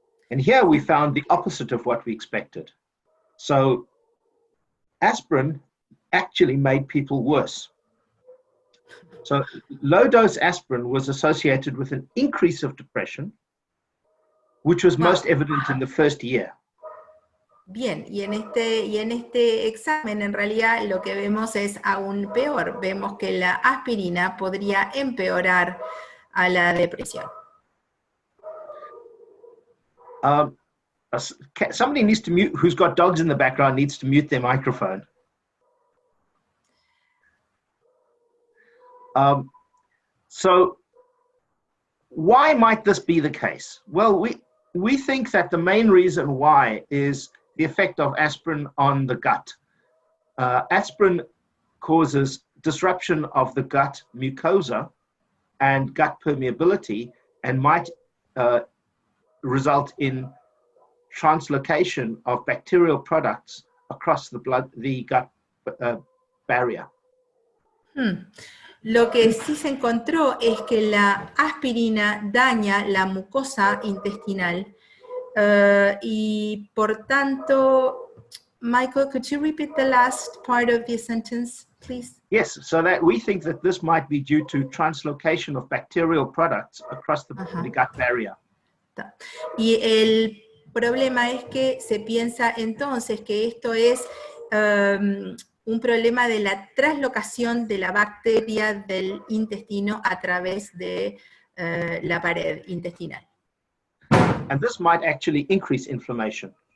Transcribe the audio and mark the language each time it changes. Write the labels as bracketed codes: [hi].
[en] And here we found the opposite of what we expected. So aspirin actually made people worse. So low-dose aspirin was associated with an increase of depression, which was most evident in the first year. [es] Bien, y en este examen en realidad lo que vemos es aún peor. Vemos que la aspirina podría empeorar a la depresión. [en] Somebody needs to mute, who's got dogs in the background needs to mute their microphone. So why might this be the case? Well, we think that the main reason why is the effect of aspirin on the gut. Aspirin causes disruption of the gut mucosa and gut permeability, and might result in translocation of bacterial products across the gut barrier. [es] Lo que sí se encontró es que la aspirina daña la mucosa intestinal y por tanto, Michael, [en] could you repeat the last part of the sentence, please? Yes, so that we think that this might be due to translocation of bacterial products across the gut barrier. [es] Y el problema es que se piensa entonces que esto es un problema de la traslocación de la bacteria del intestino a través de la pared intestinal. [en] And this might actually increase inflammation.